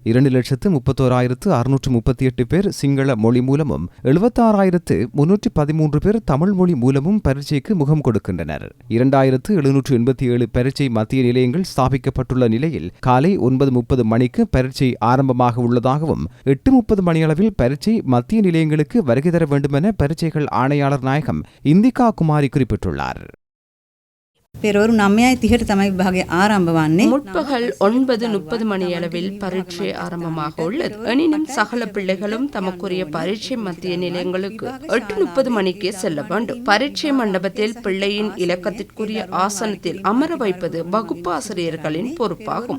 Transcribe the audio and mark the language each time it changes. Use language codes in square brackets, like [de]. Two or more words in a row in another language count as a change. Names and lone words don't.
[ta] 2,31,638 பேர் சிங்கள மொழி மூலமும் 76,313 பேர் தமிழ் மொழி மூலமும் பரீட்சைக்கு முகம் கொடுக்கின்றனர். 2,787 பரீட்சை மத்திய நிலையங்கள் ஸ்தாபிக்கப்பட்டுள்ள நிலையில் காலை 9:30 மணிக்கு பரீட்சை ஆரம்பமாக உள்ளதாகவும் 8:30 மணியளவில் பரீட்சை மத்திய நிலையங்களுக்கு வருகை தர வேண்டுமென பரீட்சைகள் ஆணையாளர் நாயகம் இந்திகா குமாரி குறிப்பிட்டுள்ளார். [si] පෙරවරු 9:30ට තමයි විභාගය ආරම්භ වන්නේ. [ta] முற்பகல் 9:30 மணியளவில் பரீட்சை ஆரம்பமாக உள்ளது. எனினும் சகல பிள்ளைகளும் தமக்குரிய பரீட்சை மத்திய நிலையங்களுக்கு 8:30 மணிக்கே செல்ல வேண்டும். பரீட்சை மண்டபத்தில் பிள்ளையின் இலக்கத்திற்குரிய ஆசனத்தில் அமர வைப்பது வகுப்பாசிரியர்களின் பொறுப்பாகும்.